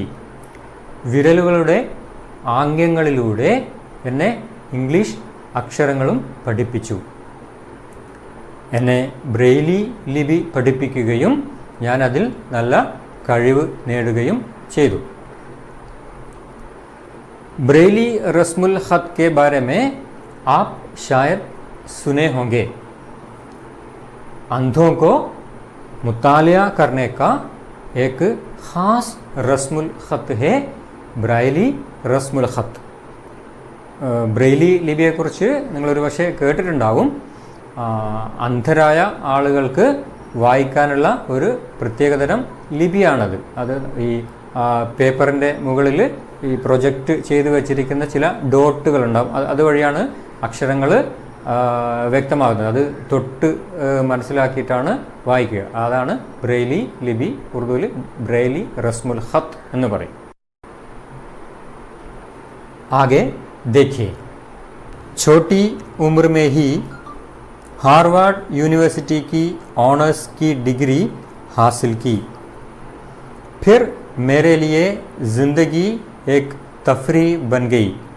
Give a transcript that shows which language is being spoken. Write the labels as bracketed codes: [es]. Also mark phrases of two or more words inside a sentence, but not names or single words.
[ml] വിരലുകളുടെ ആംഗ്യങ്ങളിലൂടെ എന്നെ ഇംഗ്ലീഷ് അക്ഷരങ്ങളും പഠിപ്പിച്ചു. എന്നെ ബ്രെയിലി ലിപി പഠിപ്പിക്കുകയും ഞാൻ അതിൽ നല്ല കഴിവ് നേടുകയും ചെയ്തു. [hi] ब्रेली रस्मुल ख़त के बारे में आप शायद सुने होंगे. अंधों को मुतालिया करने का एक ख़ास रस्मुल ख़त है ब्रेली रस्मुल ख़त. [ml] ബ്രെയിലി ലിപിയെക്കുറിച്ച് നിങ്ങളൊരു പക്ഷേ കേട്ടിട്ടുണ്ടാകും. അന്ധരായ ആളുകൾക്ക് വായിക്കാനുള്ള ഒരു പ്രത്യേകതരം ലിപിയാണത്. അത് ഈ പേപ്പറിൻ്റെ മുകളിൽ ഈ പ്രൊജക്റ്റ് ചെയ്തു വച്ചിരിക്കുന്ന ചില ഡോട്ടുകളുണ്ടാകും. അതുവഴിയാണ് അക്ഷരങ്ങൾ വ്യക്തമാകുന്നത്. അത് തൊട്ട് മനസ്സിലാക്കിയിട്ടാണ് വായിക്കുക. അതാണ് ബ്രെയിലി ലിപി. ഉറുദുവിൽ ബ്രെയിലി [hi] रस्मुल ख़त [ml] എന്ന് പറയും. [hi] आगे देखिए. छोटी उम्र में ही हार्वर्ड यूनिवर्सिटी की ऑनर्स की डिग्री हासिल की. फिर मेरे लिए ज़िंदगी एक तफरीह बन गई.